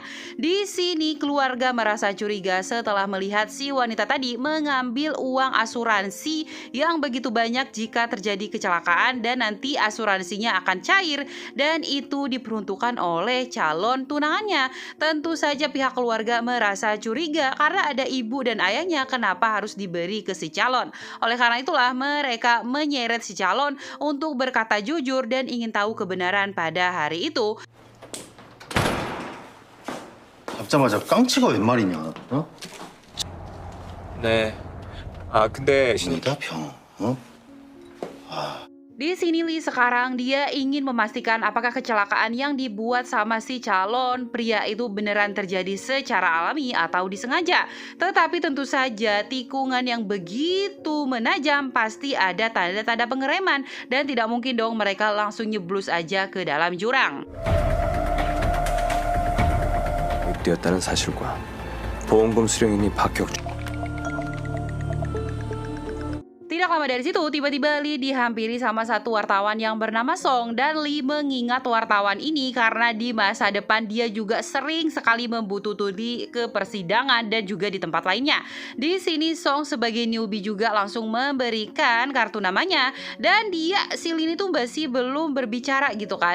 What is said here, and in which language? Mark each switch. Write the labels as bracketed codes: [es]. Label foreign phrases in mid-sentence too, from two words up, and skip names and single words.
[id] Di sini keluarga merasa curiga setelah melihat si wanita tadi mengambil uang asuransi yang begitu banyak jika terjadi kecelakaan dan nanti asuransinya akan cair dan itu diperuntukkan oleh calon tunangannya. Tentu saja pihak keluarga merasa curiga karena ada ibu dan ayahnya kenapa harus diberi ke si calon. Oleh karena itulah mereka menyeret si calon untuk berkata jujur dan ingin tahu kebenaran pada hari itu. [ko] 잡자마자 깡치가 웬 말이냐? 어? 네. 아 근데 병이다 병. 어? [id] Di sini Lee sekarang dia ingin memastikan apakah kecelakaan yang dibuat sama si calon pria itu beneran terjadi secara alami atau disengaja. Tetapi tentu saja tikungan yang begitu menajam pasti ada tanda-tanda pengereman dan tidak mungkin dong mereka langsung nyeblus aja ke dalam jurang. [ko] 못 뛰었다는 사실과 보험금 수령인이 박혁준. [id] Tidak lama dari situ, tiba-tiba Lee dihampiri sama satu wartawan yang bernama Song dan Lee mengingat wartawan ini karena di masa depan dia juga sering sekali membututi ke persidangan dan juga di tempat lainnya. Di sini Song sebagai newbie juga langsung memberikan kartu namanya dan dia si Lee ini tuh masih belum berbicara gitu kan.